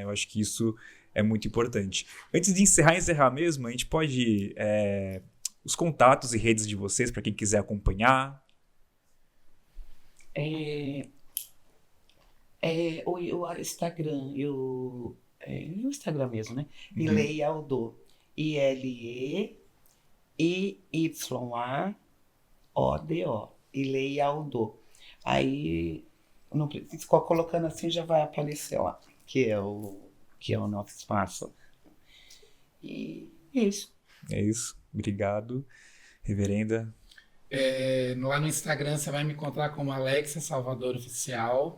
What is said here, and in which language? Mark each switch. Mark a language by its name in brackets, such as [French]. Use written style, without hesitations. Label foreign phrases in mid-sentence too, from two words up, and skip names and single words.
[Portuguese] Eu acho que isso é muito importante. Antes de encerrar mesmo, a gente pode... os contatos e redes de vocês, para quem quiser acompanhar. O Instagram, o Instagram mesmo, né? Uhum. Ileia Aldô. ILEEYAODO. Ileia Aldô. Aí, não precisa, colocando assim já vai aparecer lá, que é o nosso espaço. E isso. É isso. Obrigado, reverenda. Lá no Instagram você vai me encontrar como Alexia Salvador Oficial.